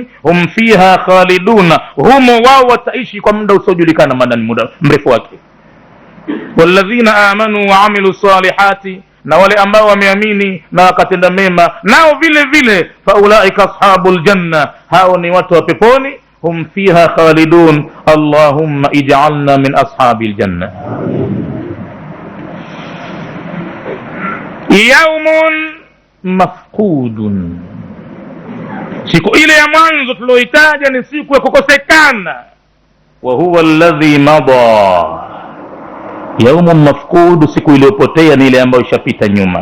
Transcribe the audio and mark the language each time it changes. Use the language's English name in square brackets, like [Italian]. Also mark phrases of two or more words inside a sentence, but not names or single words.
[Arabic] هم فيها خالدون, [Swahili] humo wao wataishi kwa muda usiojulikana, muda mrefu wake. [Arabic] والذين آمنوا وعملوا الصالحات, [Swahili] na wale ambao wameamini na wakatenda mema, nao vile vile [Arabic] فأولئك أصحاب الجنة, [Swahili] hao ni watu wa peponi. [Arabic] هم فيها خالدون، اللهم اجعلنا من أصحاب الجنة. يوم مفقود, [Swahili] siku ile ya mwanzo tuloitaja ni siku ya kukosekana. [Arabic] وهو الذي مضى، يوم مفقود, [Swahili] siku iliyopotea ni ile ambayo ishapita nyuma.